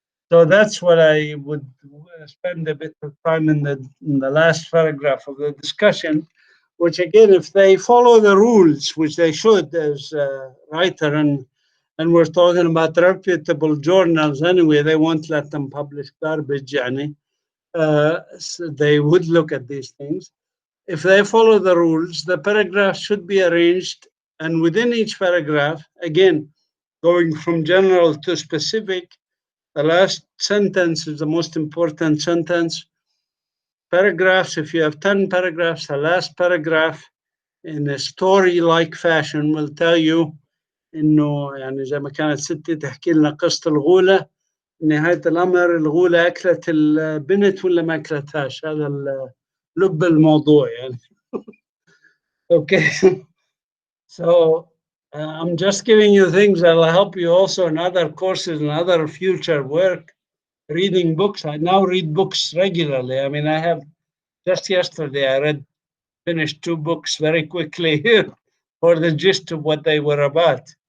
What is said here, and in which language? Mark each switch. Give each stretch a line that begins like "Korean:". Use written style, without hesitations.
English: So that's what I would spend a bit of time in the last paragraph of the discussion, which again, if they follow the rules, which they should as a writer, and we're talking about reputable journals anyway, they won't let them publish garbage, so they would look at these things. If they follow the rules, the paragraph should be arranged, and within each paragraph, again, going from general to specific, the last sentence is the most important sentence. Paragraphs, if you have 10 paragraphs, the last paragraph in a story-like fashion will tell you
Arabic: إنه يعني زي ما كانت ستي تحكي لنا قصة الغولة، نهاية الأمر الغولة أكلت البنت ولا ما أكلتهاش، هذا لب الموضوع يعني.
English: Okay, so I'm just giving you things that will help you also in other courses and other future work. Reading books, I now read books regularly. I mean, I have just yesterday I finished 2 books very quickly for the gist of what they were about.